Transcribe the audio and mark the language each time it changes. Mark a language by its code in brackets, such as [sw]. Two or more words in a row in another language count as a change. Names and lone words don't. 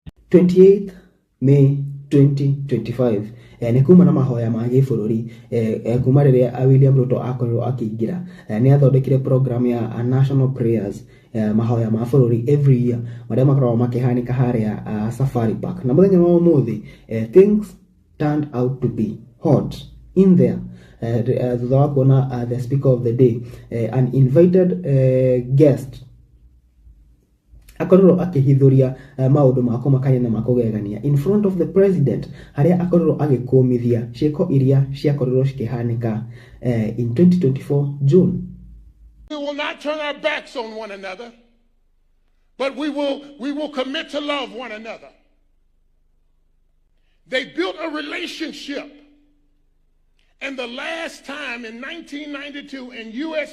[ki] 28th May 2025 nĩ kuma na mahoya ma gĩbũrũri kuma rĩrĩa William Ruto akorirwo akĩingĩra nĩ athondekire program ya [en] national prayers [ki] mahoya ma bũrũri [en] every year [ki] marĩa makoragwo makĩhanĩka harĩa Safari Park, na mũthenya wa ũmũthĩ [en] things turned out to be hot in there. [ki] Thutha wa kuona [en] the speaker of the day an invited guest [ki] akorirwo akĩhithũria maũndũ ma kũmakania na makũgegania [en] in front of the president, [ki] harĩa akorirwo agĩkũmithia ciĩko iria ciakorirwo cikĩhanĩka [en] in 2024 June. We will not turn our backs on one another, but we will commit to love one another. They built a relationship, and the last time in 1992 in U.S.